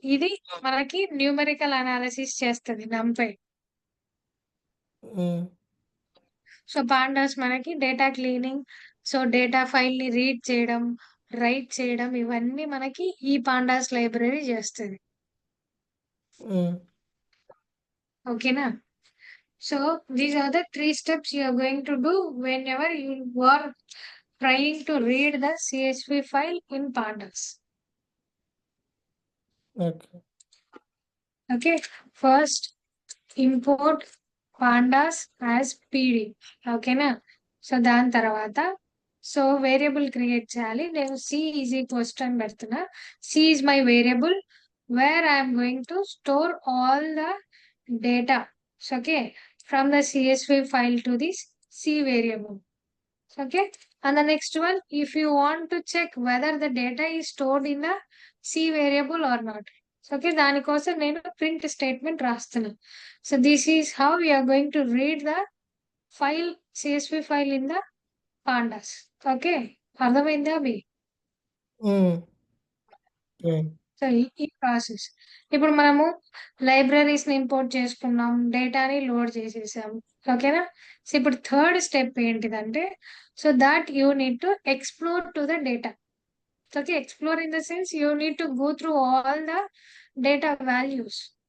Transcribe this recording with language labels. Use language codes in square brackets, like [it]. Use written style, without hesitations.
[te] ఇది మనకి numerical analysis చేస్తుంది NumPy. సో పాండాస్ మనకి data cleaning, so data file ని రీడ్ చేయడం, రైట్ చేయడం, ఇవన్నీ మనకి ఈ పాండాస్ లైబ్రరీ చేస్తుంది. ఓకేనా? [en] So these are the 3 steps you are going to do whenever you are trying to read the CSV file in pandas. Okay, first import pandas as PD. [te] ఓకేనా? So దాని తర్వాత so variable create చేయాలి. నేను [en] C is equals to [te] అని పెడుతున్నా. [en] C is my variable where I am going to store all the data. So okay, from the CSV file to this C variable. Okay, and the next one, if you want to check whether the data is stored in the C variable or not. So okay, [te] దానికోసం నేను [en] print statement [te] రాస్తున్నా. [en] So this is how we are going to read the file, CSV file in the pandas. Okay, [te] అర్థమైందా అవి? So ఈ process. ఇప్పుడు మనము లైబ్రరీస్‌ని import చేసుకున్నాం. డేటాని లోడ్ చేసేసాం. ఓకేనా? [en] so [te] ఇప్పుడు [en] third step [te] ఏంటిదంటే, [en] So that you need to explore to the data. Okay. Explore in the sense you need to go through all the data values.